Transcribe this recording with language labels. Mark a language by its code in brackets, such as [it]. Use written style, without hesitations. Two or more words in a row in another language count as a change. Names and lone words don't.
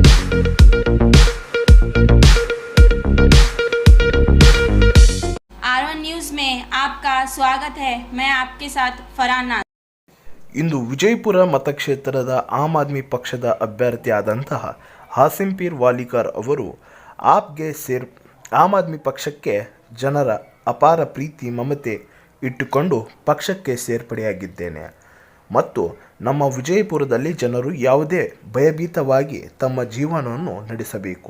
[hi] आर1 न्यूज़ में आपका स्वागत है। मैं आपके साथ फरहान नाज़। [kn] ಇಂದು ವಿಜಯಪುರ ಮತಕ್ಷೇತ್ರದ ಆಮ್ ಆದ್ಮಿ ಪಕ್ಷದ ಅಭ್ಯರ್ಥಿಯಾದಂತಹ ಹಾಸಿಂಪೀರ್ ವಾಲಿಕಾರ್ ಅವರು ಆಮ್ ಆದ್ಮಿ ಪಕ್ಷಕ್ಕೆ ಜನರ ಅಪಾರ ಪ್ರೀತಿ ಮಮತೆ ಇಟ್ಟುಕೊಂಡು ಪಕ್ಷಕ್ಕೆ ಸೇರ್ಪಡೆಯಾಗಿದ್ದೇನೆ ಮತ್ತು ನಮ್ಮ ವಿಜಯಪುರದಲ್ಲಿ ಜನರು ಯಾವುದೇ ಭಯಭೀತವಾಗಿ ತಮ್ಮ ಜೀವನವನ್ನು ನಡೆಸಬೇಕು.